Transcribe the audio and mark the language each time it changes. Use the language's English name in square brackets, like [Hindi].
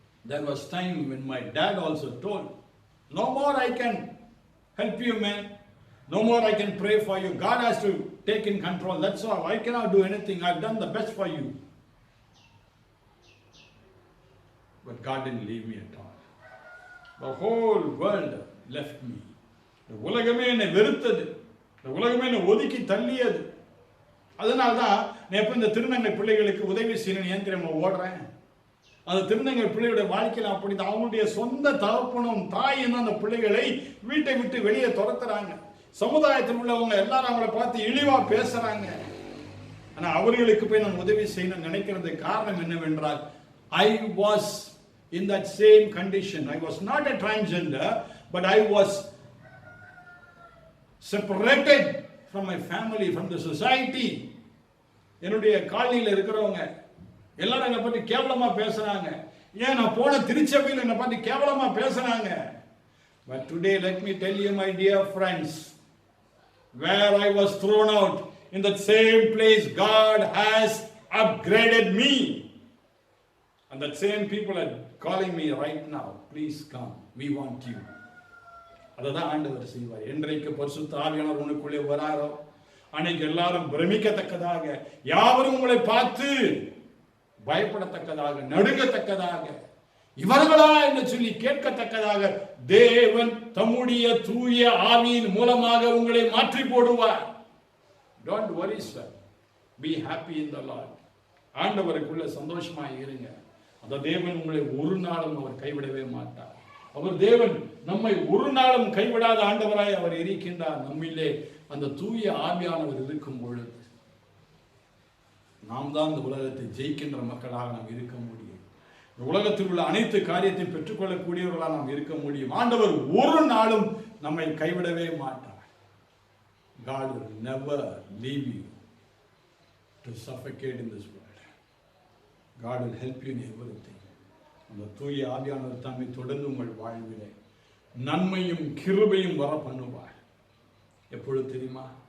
[English] There was time when my dad also told, no more I can help you, man. No more I can pray for you. God has to take in control. That's all. I cannot do anything. I've done the best for you. But God didn't leave me at all. The whole world left me. [Tamil] The உலகமே என்னை வெறுத்தது, இந்த உலகமே என்னை ஒதுக்கி தள்ளியது. அதனால்தான் நான் எப்ப இந்த திருநங்கை பிள்ளைகளுக்கு உதவி செய்யணும் ஏன் தெரியுமா ஓடுறேன்? அந்த திருநங்கை பிள்ளையோட வாழ்க்கையில் அப்படிதான். அவங்களுடைய சொந்த தகப்பனும் தாயும் தான் அந்த பிள்ளைகளை வீட்டை விட்டு வெளியே துரத்துறாங்க. சமுதாயத்தில் உள்ளவங்க எல்லாரும் அவங்களை பார்த்து இழிவா பேசுறாங்க. ஆனா அவர்களுக்கு போய் நான் உதவி செய்யணும் நினைக்கிறது காரணம் என்னவென்றால், [English] I was in that same condition. I was not a transgender, but I was separated from my family, from the society. [Tamil] என்னுடைய காலனியில் இருக்கிறவங்க எல்லாரும் என்னை பற்றி கேவலமா பேசுறாங்க. ஏன் நான் போன திருச்சபையில் என்னை பற்றி கேவலமா பேசுறாங்க. [English] But today let me tell you, my dear friends, where I was thrown out, in that same place God has upgraded me. And that same people are calling me right now, please come, we want you. [Tamil] அததான் ஆண்டவர் செய்வார். என்றைக்கு பரிசுத்த ஆவியானவர் உனக்குள்ளே வராரோ அன்னைக்கு எல்லாரும் பிரமிக்கத்தக்கதாக, யாவரும் உங்களை பார்த்து பயப்படத்தக்கதாக, நடுங்கத்தக்கதாக, இவர்களா என்று சொல்லி கேட்கத்தக்கதாக தேவன் தம்முடைய தூய ஆவியின் மூலமாக உங்களை மாற்றி போடுவார். [English] Don't worry, sir. Be happy in the Lord. [Tamil] ஆண்டவருக்குள்ள சந்தோஷமா இருங்க. அந்த தேவன் உங்களை ஒரு நாளும் அவர் கைவிடவே மாட்டார். அவர் தேவன் நம்மை ஒரு நாளும் கைவிடாத ஆண்டவராய் அவர் இருக்கின்றார். நம்மிலே அந்த தூய ஆவியானவர் இருக்கும் பொழுது நாம் தான் இந்த உலகத்தை ஜெயிக்கின்ற மக்களாக நாம் இருக்க முடியும். இந்த உலகத்தில் உள்ள அனைத்து காரியத்தையும் பெற்றுக்கொள்ளக்கூடியவர்களாக நாம் இருக்க முடியும். ஆண்டவர் ஒரு நாளும் நம்மை கைவிடவே மாட்டார். [English] God will never leave you to suffocate in this world. God will help you in everything. [Tamil] அந்த தூய ஆவியானவர் தம்மை தொடர்ந்து உங்கள் வாழ்விலே நன்மையும் கிருபையும் வர பண்ணுவார். எப்பொழுது தெரியுமா?